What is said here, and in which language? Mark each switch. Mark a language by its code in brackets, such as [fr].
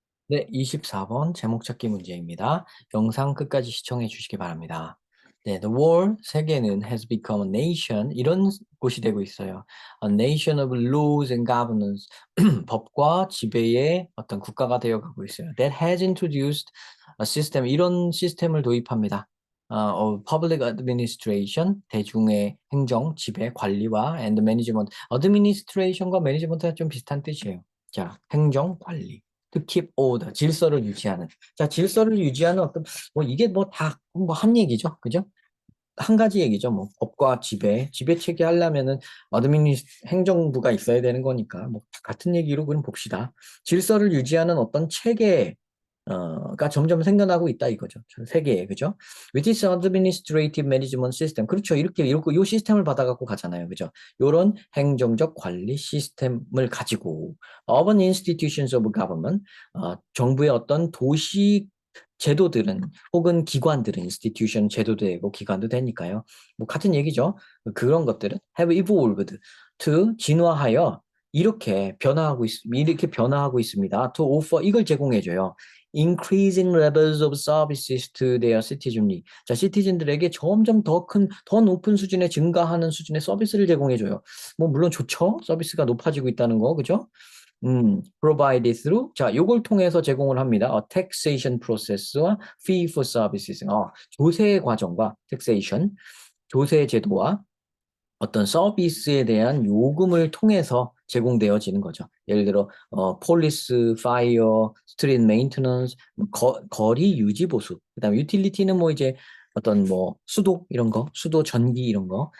[ko] 네, 24번 제목 찾기 문제입니다. 영상 끝까지 시청해 주시기 바랍니다. 네, [en] the world, [ko] 세계는 [en] has become a nation, [ko] 이런 곳이 되고 있어요. [en] A nation of laws and governance, [ko] 법과 지배의 어떤 국가가 되어가고 있어요. [en] That has introduced a system, [ko] 이런 시스템을 도입합니다. [en] of public administration, [ko] 대중의 행정, 지배, 관리와 [en] and management. [ko] administration과 management가 좀 비슷한 뜻이에요. 자, 행정, 관리. [en] To keep order, [ko] 질서를 유지하는. 자, 질서를 유지하는 어떤, 뭐, 이게 뭐 다, 뭐, 한 얘기죠. 그죠? 한 가지 얘기죠. 뭐, 법과 지배 체계 하려면은, 행정부가 있어야 되는 거니까, 뭐, 같은 얘기로 그럼 봅시다. 질서를 유지하는 어떤 체계, 가 점점 생겨나고 있다 이거죠. 세계에, 그죠? [en] Which is administrative management system. [ko] 그렇죠. 이렇게, 요 시스템을 받아갖고 가잖아요. 그죠? 요런 행정적 관리 시스템을 가지고, [en] urban institutions of government, [ko] 정부의 어떤 도시 제도들은, 혹은 기관들은, institution 제도도 되고, 기관도 되니까요. 뭐, 같은 얘기죠. 그런 것들은 [en] have evolved to, [ko] 진화하여, 이렇게 변화하고 있습니다. [en] to offer, [ko] 이걸 제공해줘요. [en] increasing levels of services to their citizenry. [ko] 자, 시티즌들에게 점점 더 높은 수준의 증가하는 수준의 서비스를 제공해줘요. 뭐, 물론 좋죠? 서비스가 높아지고 있다는 거, 그죠? [en] provided through. [ko] 자, 요걸 통해서 제공을 합니다. [en] taxation process와 fee for services. [ko] 조세 과정과 taxation, 조세 제도와 어떤 서비스에 대한 요금을 통해서 제공되어지는 거죠. 예를 들어 폴리스, 파이어, 스트리트 메인테넌스, 거리 유지 보수. 그다음에 유틸리티는 뭐 이제 어떤 뭐 수도 이런 거, 수도 전기 이런 거.